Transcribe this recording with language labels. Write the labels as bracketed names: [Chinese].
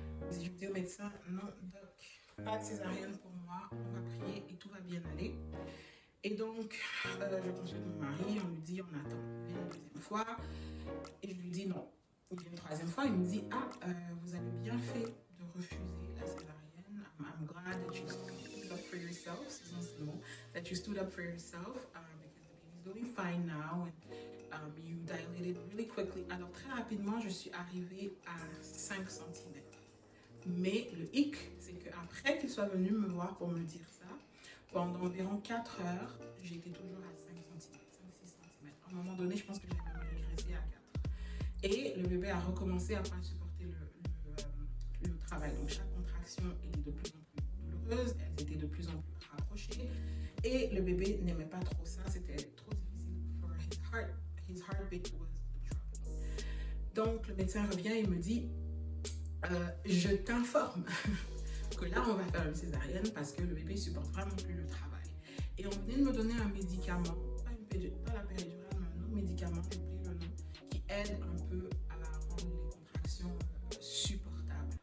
[French] Je dis au médecin non doc, pas de césarienne pour moi, on va prier et tout va bien aller. Et donc, je consulte mon mari, on lui dit, on attend. Il vient une deuxième fois, et je lui dis non. Il vient une troisième fois, il me dit, vous avez bien fait de refuser la césarienne. [English] I'm glad that you stood up for yourself, that you stood up for yourself, because the baby's doing fine now, and you dilated really quickly. [French] Alors, très rapidement, je suis arrivée à 5 cm. Mais le hic, c'est qu'après qu'il soit venu me voir pour me dire ça, pendant environ 4 heures, j'étais toujours à 5 cm, 5-6 cm. À un moment donné, je pense que j'avais même régressé à 4. Et le bébé a recommencé à ne pas supporter le travail. Donc chaque contraction était de plus en plus douloureuse, elles étaient de plus en plus rapprochées. Et le bébé n'aimait pas trop ça, c'était trop difficile [English] for his heart. His heartbeat was dropping. [French] Donc le médecin revient et me dit, je t'informe que là on va faire une césarienne parce que le bébé supporte vraiment plus le travail. Et on venait de me donner un médicament, pas la péridurale, mais un autre médicament, j'ai oublié le nom, qui aide un peu à rendre les contractions supportables.